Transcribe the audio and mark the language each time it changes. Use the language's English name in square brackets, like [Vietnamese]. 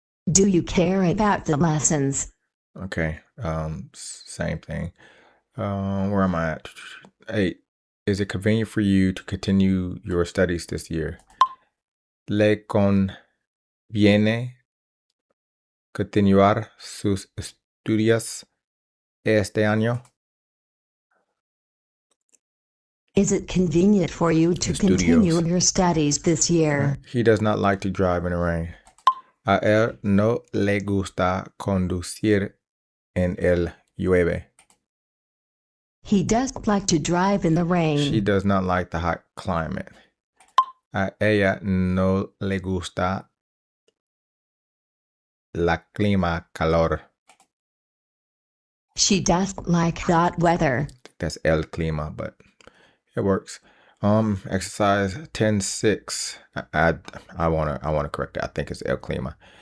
[English] Do you care about the lessons? Okay, same thing. Where am I at? 8. Is it convenient for you to continue your studies this year? [Spanish] ¿Le conviene continuar sus estudios este año? [English] Is it convenient for you to continue [Spanish] Estudios. [English] your studies this year? He does not like to drive in the rain. [Spanish] A él no le gusta conducir en el llueve. [English] He doesn't like to drive in the rain. She does not like the hot climate. [Spanish] A ella no le gusta la clima calor. [English] She doesn't like hot weather. That's el clima, but it works. Exercise 10.6. I wanna correct it. I think it's el clima.